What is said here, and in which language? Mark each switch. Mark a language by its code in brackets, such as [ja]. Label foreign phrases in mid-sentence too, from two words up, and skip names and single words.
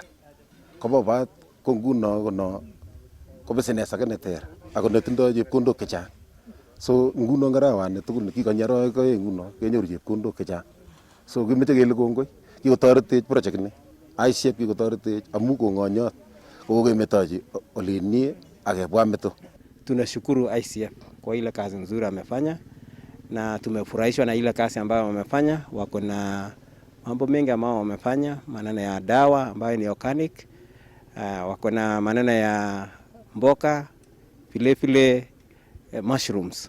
[kln] Ko bobat ko nguno ko business age neter ako netindoi chepkondok chechang. So nguno ngarawani tugul kikonye arawek aeng nguno kenyoru chepkondok chechang. So kimeche kele kongoi kikotoretech project ni. ICF kikotoretech amu kongonyot kokemetochi olinie akebwa meto. [sw] Tunashukuru ICF kwa ile kazi nzuri amefanya na tumefurahishwa na ile kazi ambayo wamefanya. Wako na mambo mengi ambayo wamefanya, maneno ya dawa ambayo ni organic, wako na maneno ya mboka, vile mushrooms.